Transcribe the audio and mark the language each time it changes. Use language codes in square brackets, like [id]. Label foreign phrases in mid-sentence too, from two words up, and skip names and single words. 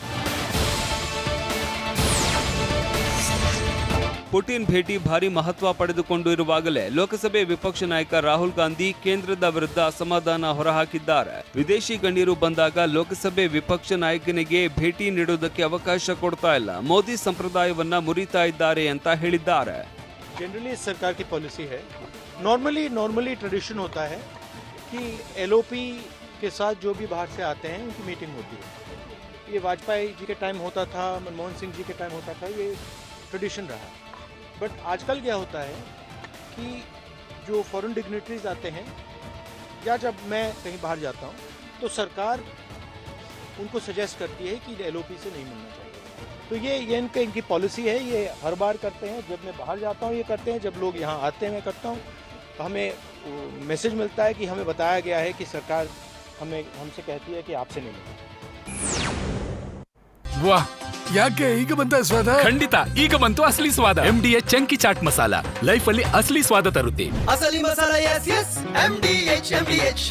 [kn] ಪುಟಿನ್ ಭೇಟಿ ಭಾರಿ ಮಹತ್ವ ಪಡೆದುಕೊಂಡಿರುವಾಗಲೇ ಲೋಕಸಭೆ ವಿಪಕ್ಷ ನಾಯಕ ರಾಹುಲ್ ಗಾಂಧಿ ಕೇಂದ್ರದ ವಿರುದ್ಧ ಅಸಮಾಧಾನ ಹೊರಹಾಕಿದ್ದಾರೆ. ವಿದೇಶಿ ಗಣ್ಯರು ಬಂದಾಗ ಲೋಕಸಭೆ ವಿಪಕ್ಷ ನಾಯಕನಿಗೆ ಭೇಟಿ ನೀಡುವುದಕ್ಕೆ ಅವಕಾಶ ಕೊಡ್ತಾ ಇಲ್ಲ, ಮೋದಿ ಸಂಪ್ರದಾಯವನ್ನ ಮುರಿತಾ ಇದ್ದಾರೆ ಅಂತ ಹೇಳಿದ್ದಾರೆ. [hi] जनरली सरकार की पॉलिसी है, [en] normally tradition [hi] होता है कि एलओपी के साथ जो भी बाहर से आते हैं उनकी मीटिंग होती है. ये वाजपेयी जी के टाइम होता था, मनमोहन सिंह जी के टाइम होता था, ये ट्रेडिशन रहा. बट आजकल क्या होता है कि जो [en] foreign dignitaries [hi] आते हैं या जब मैं कहीं बाहर जाता हूँ तो सरकार उनको सजेस्ट करती है कि एलओपी से नहीं मिलना चाहिए. तो ये इनकी पॉलिसी है, ये हर बार करते हैं। जब मैं बाहर जाता हूँ ये करते हैं, जब लोग यहाँ आते हैं मैं करता हूँ। तो हमें मैसेज मिलता है कि हमें बताया गया है कि सरकार हमसे कहती है कि आपसे नहीं मिलता। [kn] ವಾಹ್, ಯಾಕೆ ಈಗ ಬಂತ ಸ್ವಾದ? ಖಂಡಿತ ಈಗ ಬಂತು ಅಸಲಿ ಸ್ವಾದ. MDH ಚಂಕಿ ಚಾಟ್ ಮಸಾಲ ಲೈಫ್ ಅಲ್ಲಿ ಅಸಲಿ ಸ್ವಾದ ತರುತ್ತೆ. ಅಸಲಿ ಮಸಾಲ ಎಸ್ ಎಸ್ MDH